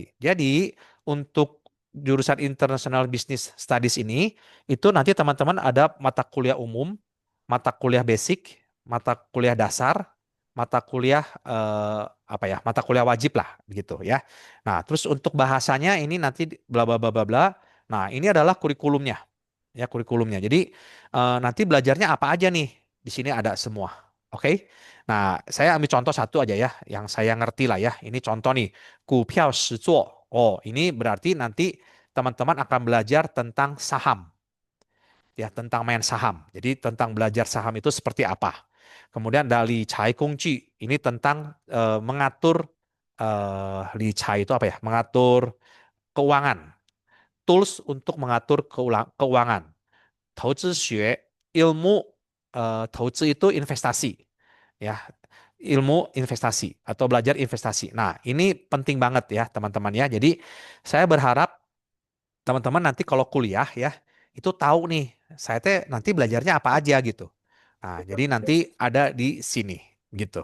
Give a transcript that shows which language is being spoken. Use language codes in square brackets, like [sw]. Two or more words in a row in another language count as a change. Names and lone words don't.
[id] Jadi untuk jurusan International Business Studies ini, itu nanti teman-teman ada mata kuliah umum, mata kuliah basic, mata kuliah dasar, mata kuliah apa ya, mata kuliah wajib lah, begitu ya. Nah, terus untuk bahasanya ini nanti bla bla bla bla bla. Nah, ini adalah kurikulumnya, ya kurikulumnya. Jadi nanti belajarnya apa aja nih? Di sini ada semua. Oke. Nah, saya ambil contoh satu aja ya, yang saya ngerti lah ya. Ini contoh nih, [zh] 股票实作. [id] Oh, ini berarti nanti teman-teman akan belajar tentang saham, ya, tentang main saham. Jadi tentang belajar saham itu seperti apa. Kemudian dari [zh] 财工具, [id] ini tentang mengatur [zh] 理财 [id] itu apa ya? Mengatur keuangan, tools untuk mengatur keuangan. [zh] 投资学 [id] ilmu [zh] 投资 [id] itu investasi ya, ilmu investasi atau belajar investasi. Nah, ini penting banget ya teman-teman ya. Jadi saya berharap teman-teman nanti kalau kuliah ya itu tahu nih saya teh nanti belajarnya apa aja gitu. Nah, jadi nanti ada di sini gitu.